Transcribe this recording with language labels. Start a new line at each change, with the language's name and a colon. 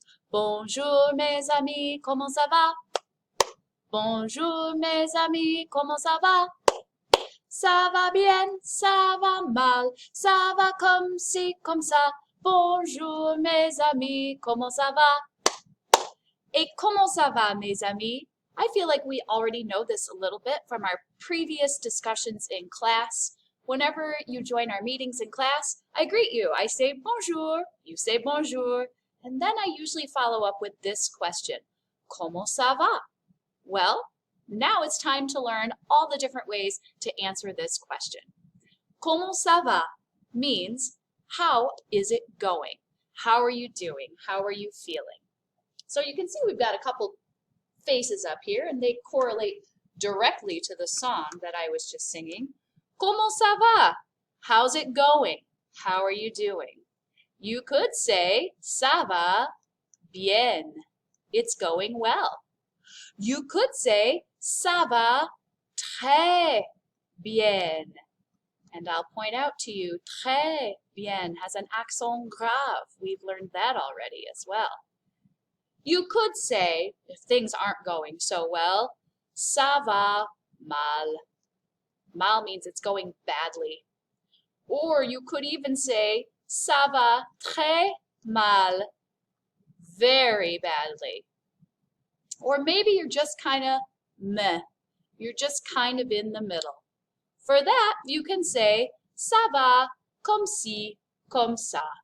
French: Bonjour mes amis, comment ça va? Bonjour mes amis, comment ça va? Ça va bien, ça va mal, ça va comme ci, comme ça. Bonjour mes amis, comment ça va? Et comment ça va mes amis?
English: I feel like we already know this a little bit from our previous discussions in class. Whenever you join our meetings in class, I greet you. I say bonjour, you say bonjour, and then I usually follow up with this question.
French: Comment ça va?
English: Well, now it's time to learn all the different ways to answer this question.
French: Comment ça va
English: means how is it going? How are you doing? How are you feeling? So you can see we've got a couple faces up here and they correlate directly to the song that I was just singing.
French: Comment ça va?
English: How's it going? How are you doing? You could say
French: ça va bien.
English: It's going well. You could say
French: ça va très bien.
English: And I'll point out to you,
French: très bien
English: has an accent grave. We've learned that already as well. You could say, if things aren't going so well,
French: ça va mal.
English: Mal means it's going badly. Or you could even say,
French: ça va très mal,
English: very badly. Or maybe you're just kind of meh. You're just kind of in the middle. For that, you can say,
French: ça va comme ci, comme ça.